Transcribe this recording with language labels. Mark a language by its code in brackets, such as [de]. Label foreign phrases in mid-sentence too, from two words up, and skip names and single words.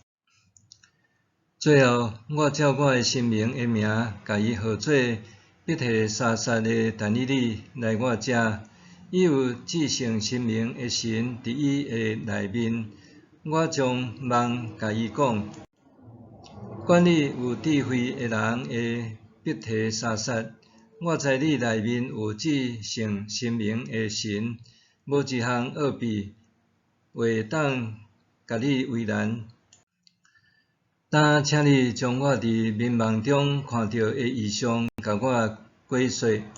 [nan] 最后，我照我的神明的名，甲伊号做必提沙撒的但以理来我遮。伊有至圣神明的神伫伊的内面。我将梦甲伊讲，管理有智慧的人的必提沙撒，我知你内面有至圣神明的神，无一项恶弊会当甲你为难。但请你将我伫眠梦中看到的异象，甲我解说。